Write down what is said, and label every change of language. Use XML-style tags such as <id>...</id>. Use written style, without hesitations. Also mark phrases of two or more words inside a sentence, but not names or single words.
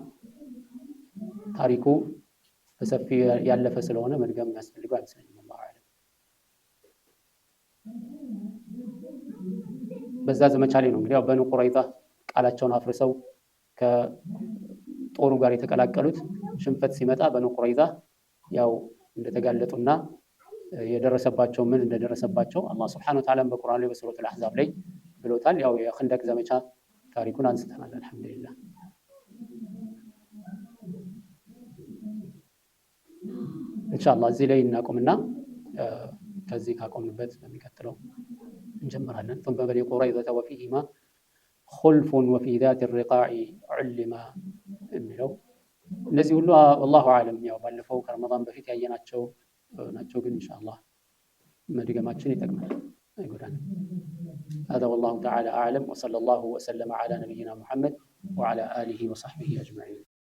<am>ታሪኩ በሰፊ ያለፈ ስለሆነ መድገም የሚያስፈልገው አይመስለኝም።</am> <ar>الله أعلم።</ar> <am>በዛ ዘመቻ ላይ ነው እንግዲህ ያው በኑ ቁረይዛ ቃላቸውን አፍርሰው ከጦሩ ጋር የተቀላቀሉት። ሽንፈት ሲመጣ በኑ ቁረይዛ ያው እንደተጋለጡና የደረሰባቸው ምን እንደደረሰባቸው</am> <ar>الله سبحانه وتعالى</ar> <am>በቁርአን ላይ በሱረቱል አሕዛብ ላይ ብሎታል። ያው የኸንደቅ ዘመቻ ታሪኩን አንስተናል። አልሐምዱሊላህ። ኢንሻአላህ እዚህ ላይ እናቆምና ከዚህ ካቆምንበት በሚቀጥለው እንጀምራለን።</am> <ar>ثم بني قريظة وفيهما خلف وفي ذات الرقاع علم</ar> <am>የሚለው እነዚህ ሁሉ</am> <ar>والله اعلم</ar> <am>ያው ባለፈው ከረመዳን በፊት ያየናቸው ናቸው። ግን ኢንሻአላህ መድገማችን ይጠቅማል አይጎዳንም።</am> <ar>هذا والله تعالى أعلم وصلى الله وسلم على نبينا محمد وعلى آله وصحبه أجمعين.</ar>